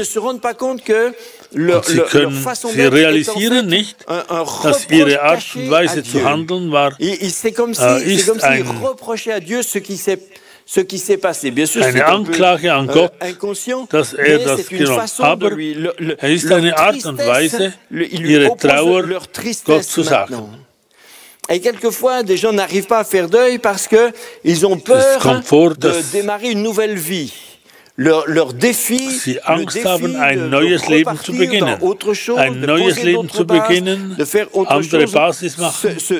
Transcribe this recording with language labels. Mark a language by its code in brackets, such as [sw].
[de] Und sie realisieren nicht, dass ihre Art und Weise zu handeln war, ist eine Anklage an Gott, dass er das genommen hat. Aber es ist eine Art und Weise, ihre Trauer Gott zu sagen. [fr] Et quelquefois, des gens n'arrivent pas à faire deuil parce qu'ils ont peur de démarrer une nouvelle vie. Leur défi, [de] sie Angst haben, ein neues Leben zu beginnen, andere Basis machen.